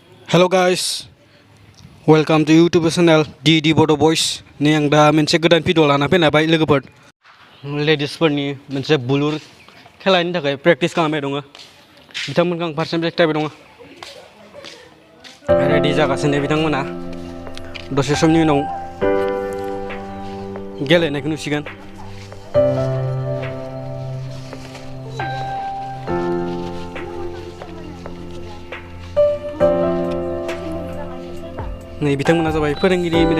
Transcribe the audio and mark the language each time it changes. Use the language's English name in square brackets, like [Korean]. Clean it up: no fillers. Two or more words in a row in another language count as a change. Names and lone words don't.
[English] Hello guys, welcome to YouTube channel DD Bodo Boys. [Bodo] Ni ang दा मोनसे गोदान भिडिअ लाना फैनाय लोगोफोर लेडिसफोरनि मोनसे बुलुर खेलानि थाखाय प्रेक्टिस खालामबाय दङ बिथांमोनखौ आं फारसेनिफ्राय खिथाबाय दङ रेडि जागासिनो बिथांमोना दसे समनि उनाव गेलेनायखौ नुसिगोन नै बिथांमोना जाबाय फोरोंगिरि माने